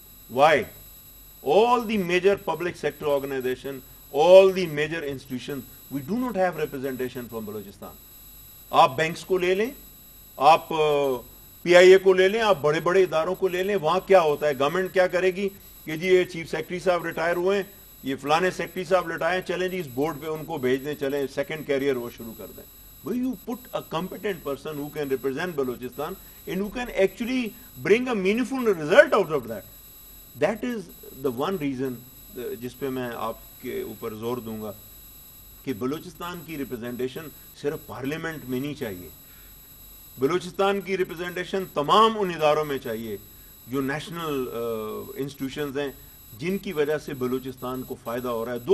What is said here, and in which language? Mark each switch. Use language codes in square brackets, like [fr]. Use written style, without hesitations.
[ur] Y? [en] All the major public sector organization, all the major institutions, we do not have representation from Balochistan. [ur] آپ banks کو لے لیں, آپ پی آئی اے کو لے لیں, آپ بڑے بڑے اداروں کو لے لیں, وہاں کیا ہوتا ہے؟ گورنمنٹ کیا کرے گی کہ جی یہ چیف سیکرٹری صاحب ریٹائر ہوئے ہیں, یہ فلانے سیکرٹری صاحب ریٹائر, چلیں جی اس بورڈ پہ ان کو بھیج دیں, چلیں سیکنڈ کیریئر وہ شروع کر دیں. [en] But you put a competent person who can represent Balochistan and who can actually bring a meaningful result out of that. That is the one reason [ur] جس پہ میں آپ کے اوپر زور دوں گا کہ بلوچستان کی ریپرزنٹیشن صرف پارلیمنٹ میں نہیں چاہیے. بلوچستان کی ریپرزنٹیشن تمام ان اداروں میں چاہیے جو نیشنل انسٹیٹیوشنز ہیں جن کی وجہ سے بلوچستان کو فائدہ ہو رہا ہے.